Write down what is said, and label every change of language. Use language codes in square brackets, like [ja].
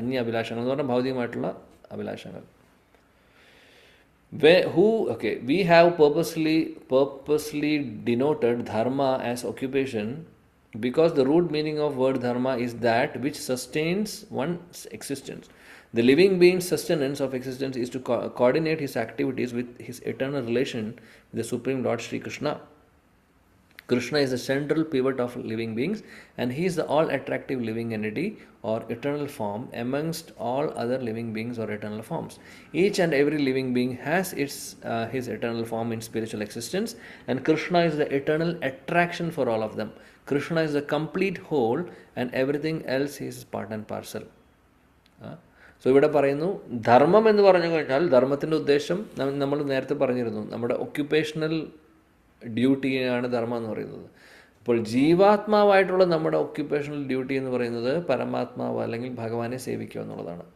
[ml] അഭിലാഷങ്ങൾ എന്ന് പറഞ്ഞാൽ ഭൗതികമായിട്ടുള്ള അഭിലാഷങ്ങൾ. [en] We have purposely denoted dharma as occupation because the root meaning of word dharma is that which sustains one's existence. The living being's sustenance of existence is to coordinate his activities with his eternal relation with the Supreme Lord Sri Krishna. Krishna is the central pivot of living beings, and he is the all-attractive living entity or eternal form amongst all other living beings or eternal forms. Each and every living being has his eternal form in spiritual existence, and Krishna is the eternal attraction for all of them. Krishna is the complete whole, and everything else is part and parcel. [ml] So ഇവിടെ പറയുന്നു, ധർമ്മം എന്ന് പറഞ്ഞു കഴിഞ്ഞാൽ ധർമ്മത്തിൻ്റെ ഉദ്ദേശം നമ്മൾ നേരത്തെ പറഞ്ഞിരുന്നു, നമ്മുടെ ഒക്യുപ്പേഷണൽ ഡ്യൂട്ടിയാണ് ധർമ്മം എന്ന് പറയുന്നത്. അപ്പോൾ ജീവാത്മാവായിട്ടുള്ള നമ്മുടെ ഒക്യുപ്പേഷണൽ ഡ്യൂട്ടി എന്ന് പറയുന്നത് പരമാത്മാവ് അല്ലെങ്കിൽ ഭഗവാനെ സേവിക്കുക എന്നുള്ളതാണ്.